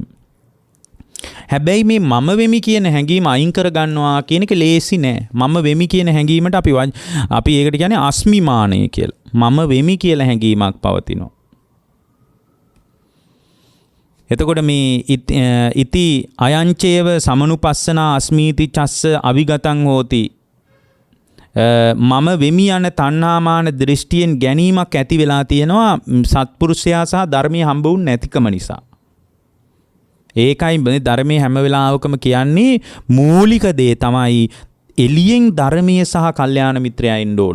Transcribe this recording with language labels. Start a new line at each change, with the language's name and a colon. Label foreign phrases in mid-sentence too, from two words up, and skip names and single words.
Sinhala: හැබැයි මේ මම වෙමි කියන හැඟීම අයින් කර ගන්නවා කියන එක ලේසි නෑ. මම වෙමි කියන හැඟීමට අපි ඒකට කියන්නේ අස්මිමානය කියලා. මම වෙමි කියලා හැඟීමක් පවතිනවා. එතකොට මේ
Pali: ඉති අයංචේව සමනුපස්සනා අස්මීති චස්ස අවිගතං හෝති
Sinhala: මම වෙමි යන තණ්හාමාන දෘෂ්ටියෙන් ගැනීමක් ඇති වෙලා තියෙනවා සත්පුරුෂයා සහ ධර්මයේ හම්බ වුන් නැතිකම නිසා. ඒකයි මේ ධර්මයේ හැම වෙලාවකම කියන්නේ මූලික දේ තමයි එළියෙන් ධර්මයේ සහ කල්යාණ මිත්‍රයා ඉන්න ඕන.